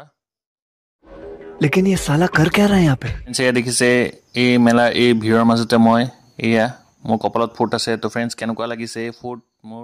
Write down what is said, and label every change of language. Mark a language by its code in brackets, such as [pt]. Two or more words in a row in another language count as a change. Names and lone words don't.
[hi] लेकिन ये साला कर क्या रहा है यहाँ पे? [as] এয়া দেখিছে এই মেলা এই ভিৰৰ মাজতে মই এয়া মোৰ কপালত ফুট আছে। তো ফ্ৰেণ্ডছ কেনেকুৱা লাগিছে এই ফুট মোৰ?